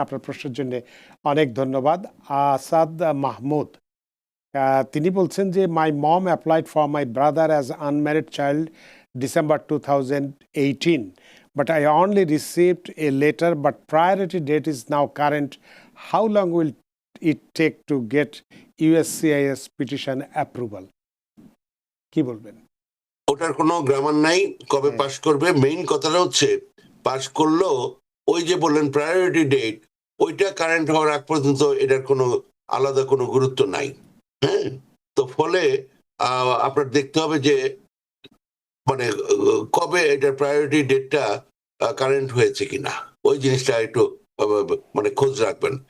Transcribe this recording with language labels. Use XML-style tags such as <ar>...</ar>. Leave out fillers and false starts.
<bn>আপনার প্রশ্নের জন্য অনেক ধন্যবাদ।</bn> <en>Asad Mahmud</en> <bn>তিনি বলছেন যে,</bn> <en>My mom applied for my brother as unmarried child December 2018, but I only received a letter, but priority date is now current. How long will it take to get USCIS petition approval?</en> <bn>কি বলবেন? ওটার কোনো গ্রামার নাই, কবে pass করবে। Main কথাটা হচ্ছে, pass করলেও ওই যে বললেন প্রায়োরিটি ডেট, ওইটা কারেন্ট হওয়ার আগ পর্যন্ত এটার কোনো আলাদা কোনো গুরুত্ব নাই, হ্যাঁ। তো ফলে আপনার দেখতে হবে যে মানে কবে এটার প্রায়োরিটি ডেটটা কারেন্ট হয়েছে কিনা, ওই জিনিসটা একটু মানে খোঁজ রাখবেন।</bn>